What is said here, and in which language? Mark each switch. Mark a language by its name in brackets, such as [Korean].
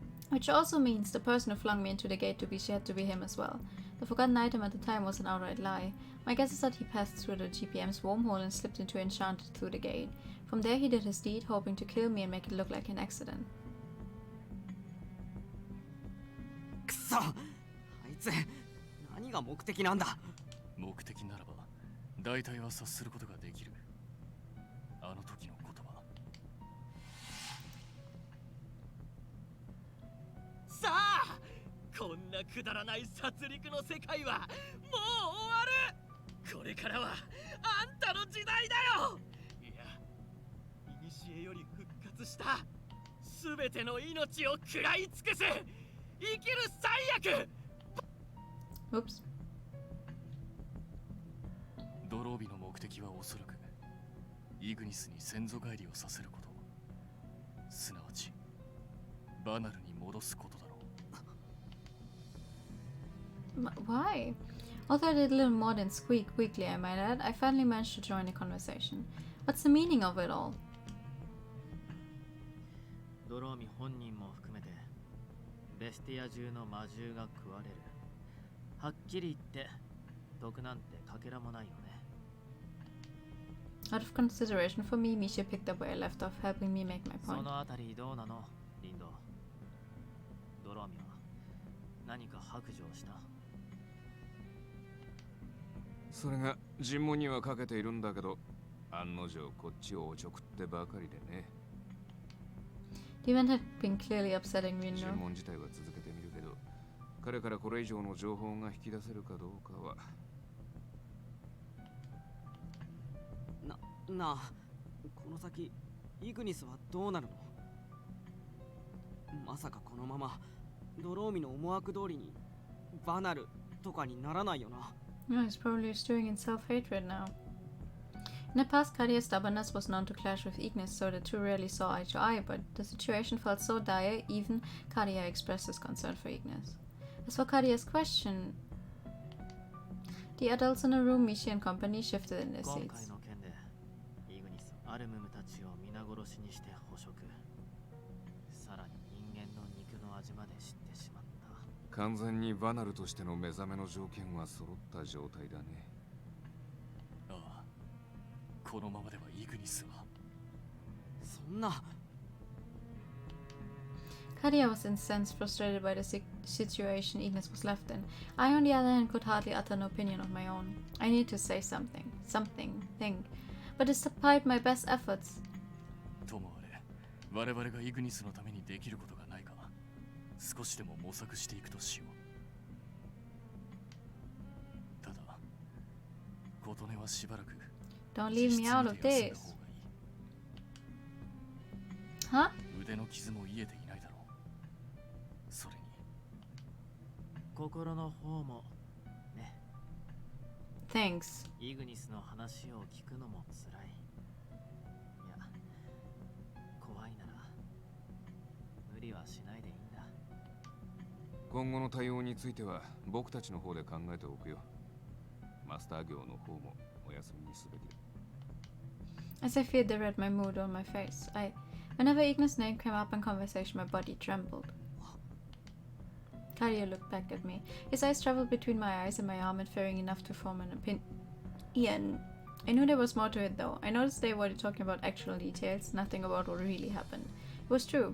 [English] Which also means the person who flung me into the gate to be had to be him as well. The forgotten item at the time was an outright lie. My guess is that he passed through the GPM's wormhole and slipped into Enchanté through the gate. From there he did his deed, hoping to kill me and make it look like an accident. [Japanese] くそ、あいつ何が目的なんだ。目的ならば大体は察することができる。あの時の言葉。さあ、こんなくだらない殺戮の世界はもう終わる。これからはあんたの時代だよ。いや、古より復活したすべての命を食らい尽くす生きる最悪。 [English] Oops. [Japanese] ドロービの目的はおそらくイグニスに先祖返りをさせること、すなわちバナルに戻すことだろう。 [English] Why? Although I did a little more than squeak weekly, I might add, I finally managed to join the conversation. What's the meaning of it all? [Japanese] ドローミ本人も含めてベスティア中の魔獣が食われる。はっきり言って毒なんてかけらもないよね。 [English] Out of consideration for me, Misha picked up where I left off, helping me make my [Japanese] そ [English] point. [Japanese] のあたりどうなの、リンド。ドローミは何か白状した？それが尋問にはかけているんだけど、案の定こっちをおちょくってばかりでね。 [English] The event had been clearly upsetting Rino. [Japanese] 尋問自体は続けてみるけど、彼からこれ以上の情報が引き出せるかどうかは。なあ、この先イグニスはどうなるの？まさかこのままドローミの思惑通りにバナルとかにならないよな。 [English] No, he's probably stewing in self-hatred now. In the past, Kadia's stubbornness was known to clash with Ignis, so the two rarely saw eye to eye, but the situation felt so dire, even Kadia expressed his concern for Ignis. As for Kadia's question, the adults in the room, Mishi and company, shifted in their [Japanese] 今回 [English] seats. [Japanese] の件でイグニス、アルムムたちを皆殺しにして捕食。さらに人間の肉の味まで知ってしまった。完全にバナルとしての目覚めの条件は揃った状態だね。ああ、このままではイグニスは。そんな。 [English] Kadia was incensed, frustrated by the situation Ignis was left in. I, on the other hand, could hardly utter an opinion of my own. I needed to say something, think. But despite my best efforts, [Japanese] ともあれ、我々がイグニスのためにできることがないか、少しでも模索していくとしよう。ただ、琴音はしばらく [English] don't leave me out of this. Huh? [Japanese] 腕の傷も癒えていないだろう。それに心の方もね。 [English] Thanks. [Japanese] イグニスの話を聞くのもつらい。いや、怖いなら無理はしないでいいんだ。今後の対応については僕たちの方で考えておくよ。マスター業の方もお休みにすべきだ。 [English] As I feared, they read my mood on my face. Whenever Ignis' name came up in conversation, my body trembled. Kadia looked back at me. His eyes traveled between my eyes and my arm, inferring enough to form an opinion. I knew there was more to it, though. I noticed they were talking about actual details, nothing about what really happened. It was true.